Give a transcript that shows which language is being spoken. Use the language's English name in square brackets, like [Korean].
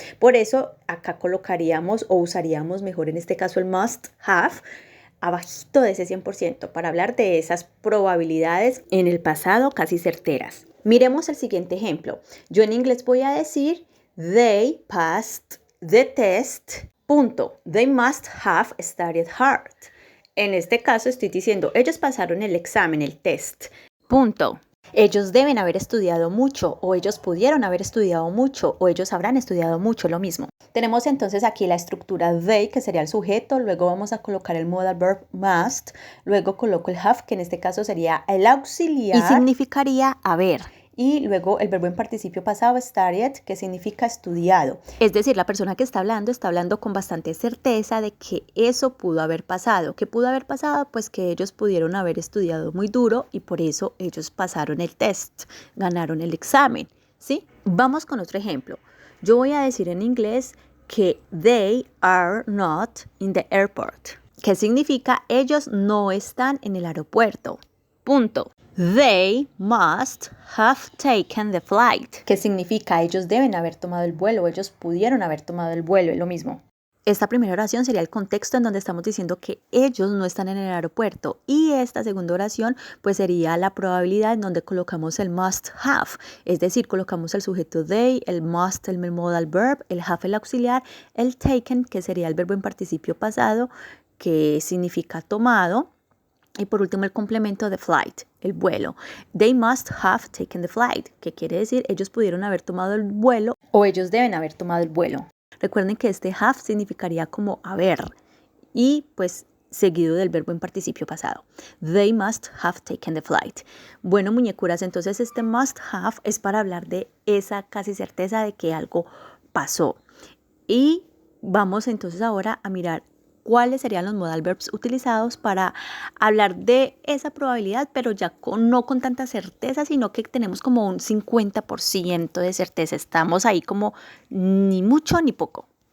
[Spanish] Por eso acá colocaríamos o usaríamos mejor en este caso el [English] must have [Spanish] abajito de ese 100% para hablar de esas probabilidades en el pasado casi certeras. Miremos el siguiente ejemplo. Yo en inglés voy a decir [English] they passed the test. [Spanish] Punto. [English] They must have studied hard. [Spanish] En este caso estoy diciendo, ellos pasaron el examen, el test. Punto. Ellos deben haber estudiado mucho, o ellos pudieron haber estudiado mucho, o ellos habrán estudiado mucho, lo mismo. Tenemos entonces aquí la estructura they, que sería el sujeto, luego vamos a colocar el modal verb must, luego coloco el have, que en este caso sería el auxiliar. Y significaría haber. Y luego el verbo en participio pasado, studied, que significa estudiado. Es decir, la persona que está hablando con bastante certeza de que eso pudo haber pasado. ¿Qué pudo haber pasado? Pues que ellos pudieron haber estudiado muy duro y por eso ellos pasaron el test, ganaron el examen, ¿sí? Vamos con otro ejemplo. Yo voy a decir en inglés que [English] they are not in the airport. [Spanish] ¿Qué significa? Ellos no están en el aeropuerto. Punto. [English] They must have taken the flight. [Spanish] ¿Qué significa? Ellos deben haber tomado el vuelo, ellos pudieron haber tomado el vuelo, es lo mismo. Esta primera oración sería el contexto en donde estamos diciendo que ellos no están en el aeropuerto y esta segunda oración pues sería la probabilidad en donde colocamos el must have, es decir, colocamos el sujeto they, el must, el modal verb, el have, el auxiliar, el taken, que sería el verbo en participio pasado, que significa tomado, y por último el complemento de flight, el vuelo. [English] They must have taken the flight, [Spanish] que quiere decir ellos pudieron haber tomado el vuelo o ellos deben haber tomado el vuelo. Recuerden que este have significaría como haber y pues seguido del verbo en participio pasado. [English] They must have taken the flight. [Spanish] Bueno, muñecuras, entonces este must have es para hablar de esa casi certeza de que algo pasó. Y vamos entonces ahora a mirar cuáles serían los modal verbs utilizados para hablar de esa probabilidad, pero ya no con tanta certeza, sino que tenemos como un 50% de certeza. Estamos ahí como ni mucho ni poco.